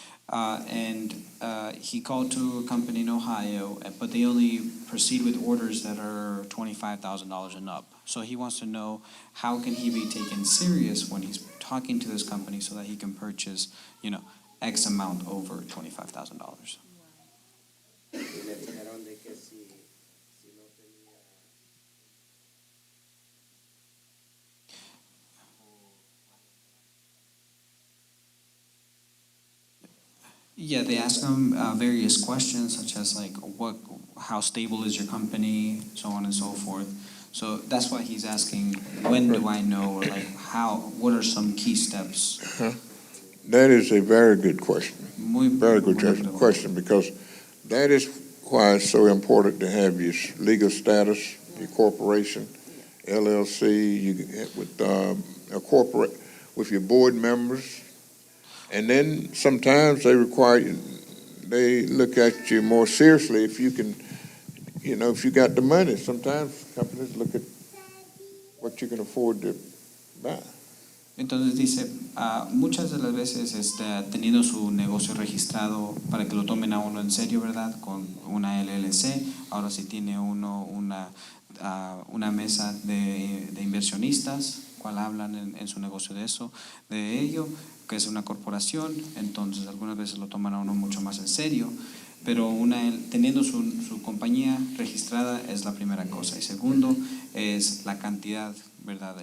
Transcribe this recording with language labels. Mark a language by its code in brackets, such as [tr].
[en] And he called to a company in Ohio, but they only proceed with orders that are $25,000 and up. So he wants to know, how can he be taken serious when he's talking to this company so that he can purchase, X amount over $25,000? [es] Y le dijeron de que si no tenía. [en] Yeah, they ask him various questions, such as like, how stable is your company, so on and so forth. So that's why he's asking, when do I know, or like what are some key steps? That is a very good question. Very good [es] buena pregunta. [en] question, because that is why it's so important to have your legal status, your corporation, LLC, with a corporate, with your board members. And then sometimes they look at you more seriously if you can, if you got the money. Sometimes companies look at what you can afford to buy. [es] Entonces dice, muchas de las veces teniendo su negocio registrado para que lo tomen a uno en serio, ¿verdad? Con una LLC, ahora si tiene uno una mesa de inversionistas, cual hablan en su negocio de ello, que es una corporación, entonces algunas veces lo toman a uno mucho más en serio, pero teniendo su compañía registrada es la primera cosa, y segundo es la cantidad, ¿verdad?